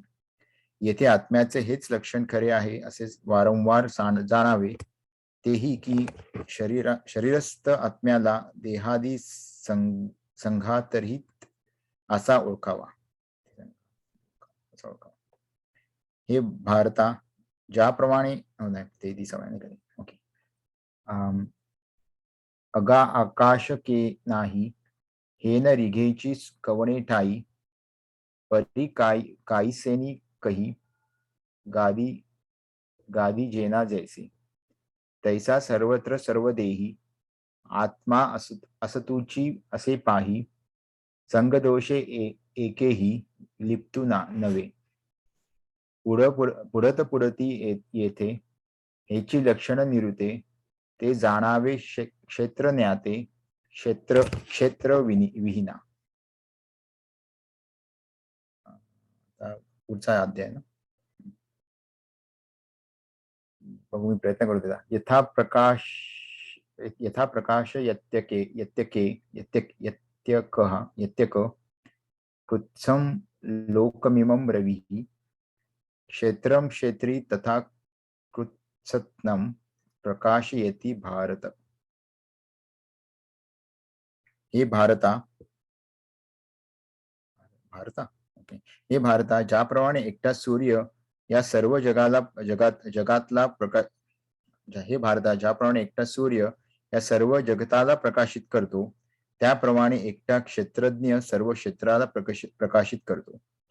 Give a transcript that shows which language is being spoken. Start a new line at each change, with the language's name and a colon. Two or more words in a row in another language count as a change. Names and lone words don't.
Marathi: येथे आत्म्याचे हेच लक्षण खरे आहे असे वारंवार जाणावे, तेही की शरीरस्थ आत्म्याला देहादी संघातरहित असा ओळखावा. हे भारता, ज्याप्रमाणे ते दिसवाने ओके अगा आकाश के नाही हे न रिघेची कवणे ठाई, परी काईसेनी कही गादी जेना जैसे. तैसा सर्वत्र सर्व देही आत्मा असतुची असे पाही, संगदोषे एकेही लिप्तू नवे. पुढती येथे हेची लक्षण निरुते, ते जाणावे क्षेत्र ज्ञाते क्षेत्र विहीना. पुढचा अध्याय ना बघू, मी प्रयत्न करू त्याचा.
Sanskrit: यथा प्रकाश यत्यक कृत्सम लोकमिमं रविः, क्षेत्रम क्षेत्री तथा कृत्सत्नम प्रकाशयति भारत.
Marathi: हे भारता ओके, हे भारता, ज्याप्रमाणे एकटा सूर्य या सर्व जगातला प्रकाश, हे भारता, ज्याप्रमाणे एकटा सूर्य या सर्व जगताला प्रकाशित करतो, त्याप्रमाणे एकटा क्षेत्रज्ञ सर्व क्षेत्राला प्रकाशित करतो.